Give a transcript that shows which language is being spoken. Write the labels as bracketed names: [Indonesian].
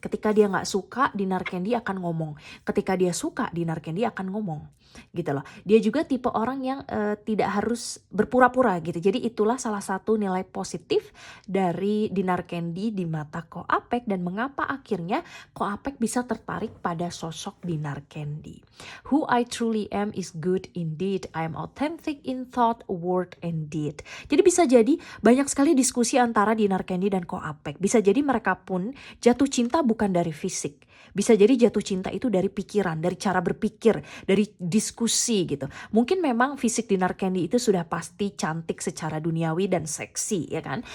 [Indonesian] Ketika dia nggak suka, Dinar Candy akan ngomong. Ketika dia suka, Dinar Candy akan ngomong gitu loh. Dia juga tipe orang yang tidak harus berpura-pura gitu. Jadi itulah salah satu nilai positif dari Dinar Candy di mata Ko Apex, dan mengapa akhirnya Ko Apex bisa tertarik pada sosok Dinar Candy. [English] Who I truly am is good indeed. I am authentic in thought, word, and deed. [Indonesian] Jadi bisa jadi banyak sekali diskusi antara Dinar Candy dan Ko Apex. Bisa jadi mereka pun jatuh cinta bukan dari fisik. Bisa jadi jatuh cinta itu dari pikiran, dari cara berpikir, dari berdiskusi gitu. Mungkin memang fisik Dinar Candy itu sudah pasti cantik secara duniawi dan seksi ya kan.